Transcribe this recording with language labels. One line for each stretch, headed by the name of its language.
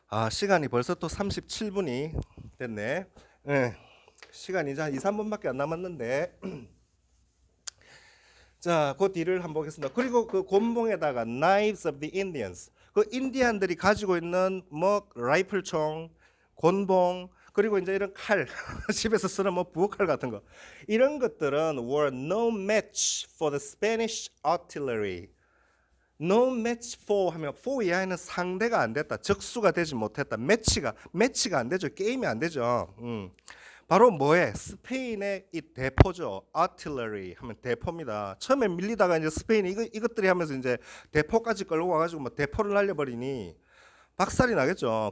Korean: 시간이 벌써 또 37분이 됐네. 시간이 이제 한 2, 3분밖에 안 남았는데 자, 그 뒤를 한번 보겠습니다. 그리고 그 곤봉에다가
English: Knives of the Indians.
Korean: 그 인디안들이 가지고 있는 뭐 라이플총, 곤봉, 그리고 이제 이런 칼, 집에서 쓰는 뭐 부엌칼 같은 거. 이런 것들은
English: were no match for the Spanish artillery. No match for
Korean: 하면 for 이하에는 상대가 안 됐다. 적수가 되지 못했다. 매치가 안 되죠. 게임이 안 되죠. 바로 뭐에? 스페인의 이 대포죠. artillery 하면 대포입니다. 처음에 밀리다가 이제 스페인이 이것들이 하면서 이제 대포까지 끌고 와가지고 뭐 대포를 날려버리니 박살이 나겠죠.